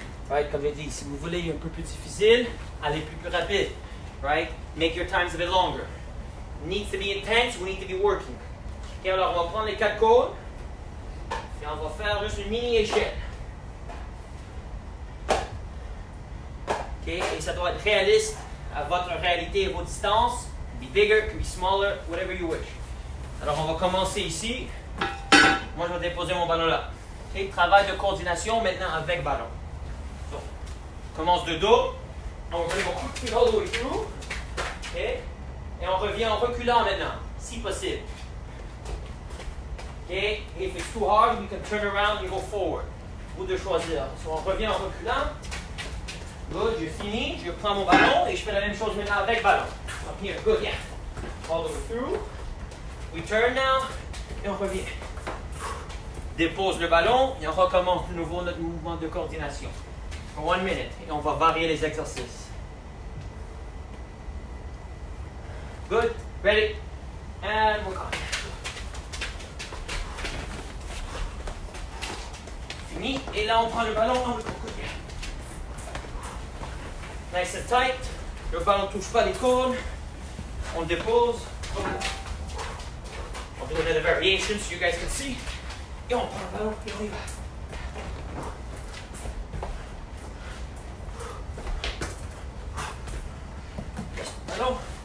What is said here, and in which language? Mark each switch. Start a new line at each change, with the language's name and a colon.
French: Right, comme je dis, si vous voulez un peu plus difficile, allez plus rapide.
English: Right, make your times a bit longer. Needs to be intense, we need to be working.
French: Ok, alors on va prendre les 4 cônes et on va faire juste une mini échelle. Ok, et ça doit être réaliste à votre réalité et vos distances.
English: Be bigger, can be smaller, whatever you wish.
French: Alors on va commencer ici. Moi je vais déposer mon ballon là. Okay, travail de coordination maintenant avec ballon. So, on commence de dos. On va mon coup de pied
English: all the way through.
French: Okay. Et on revient en reculant maintenant, si possible.
English: Okay. If it's too hard, we can turn around and go forward.
French: Vous de choisir. So, on revient en reculant. Good, je finis, je prends mon ballon et je fais la même chose maintenant avec ballon.
English: Up here, good, yeah. All the way through. We turn now
French: et on revient. Dépose le ballon et on recommence de nouveau notre mouvement de coordination.
English: For 1 minute
French: et on va varier les exercices.
English: Good, ready, and we're gone.
French: Fini, et là on prend le ballon, on le coupe.
English: Nice and tight,
French: le ballon ne touche pas les cônes, on le dépose.
English: I'll do another variation so you guys can see.
French: Et on prend le ballon et on y va. Ballon.